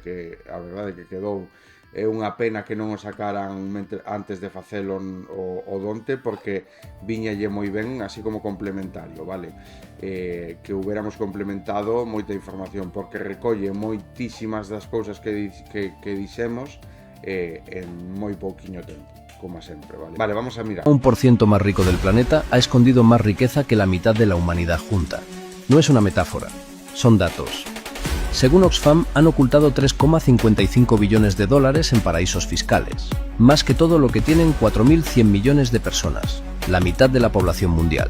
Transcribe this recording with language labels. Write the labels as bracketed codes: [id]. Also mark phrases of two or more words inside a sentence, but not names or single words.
[gl] Que a verdade que quedou é unha pena que non o sacaran antes de facelo o donte, porque viñalle moi ben así como complementario, vale? [es] Que hubiéramos complementado [gl] moita información, porque recolle moitísimas das cousas que dixemos en moi pouquiño tempo, como sempre, vale? [es] Vale, vamos a mirar. 1% más rico del planeta ha escondido más riqueza que la mitad de la humanidad junta. No es una metáfora, son datos. Según Oxfam, han ocultado 3,55 billones de dólares en paraísos fiscales, más que todo lo que tienen 4.100 millones de personas, la mitad de la población mundial.